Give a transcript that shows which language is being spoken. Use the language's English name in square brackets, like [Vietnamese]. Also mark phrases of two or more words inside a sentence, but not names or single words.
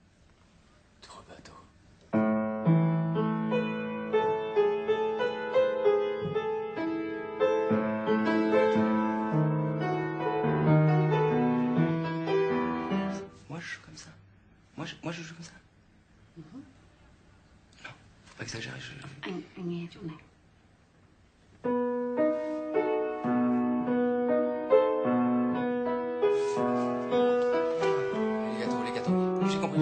[French] Moi, je joue comme ça. Moi, je joue comme ça. Non, faut pas exagérer. [Vietnamese] Anh nghe chỗ này. [French] Les gâteaux. J'ai compris.